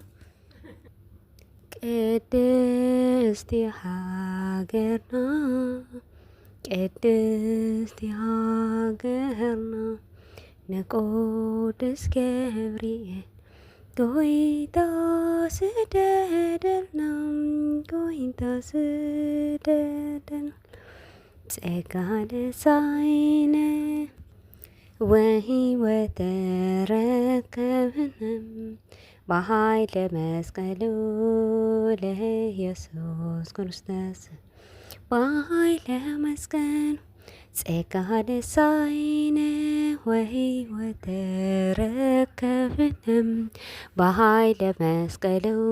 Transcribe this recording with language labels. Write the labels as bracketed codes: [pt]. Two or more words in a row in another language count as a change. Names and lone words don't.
[ti] ቅድስቲ ሃገርና ንቅዱስ ገብርኤል ጎይታ ስደደልና [gez] ጸጋ ነሣኢነ ወሕይወት ረከብነ በኃይለ መስቀሉ ለኢየሱስ ክርስቶስ በኃይለ መስቀሉ ጸጋ ነሣኢነ ወሕይወት ረከብነ በኃይለ መስቀሉ